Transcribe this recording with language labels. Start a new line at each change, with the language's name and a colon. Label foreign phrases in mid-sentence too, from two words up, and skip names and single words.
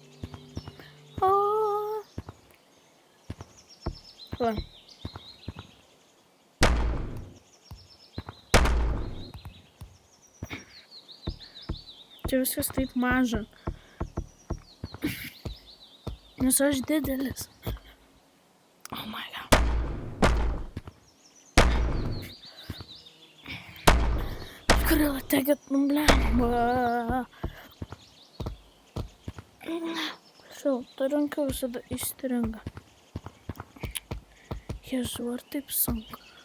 Lithuanian: Va. Čia viskas taip maža. Nes aš didelis.
English: Oh my god.
Lithuanian: Kurila teget blemba. Ta ranka visada įstringa. Jezu, ar taip sunku.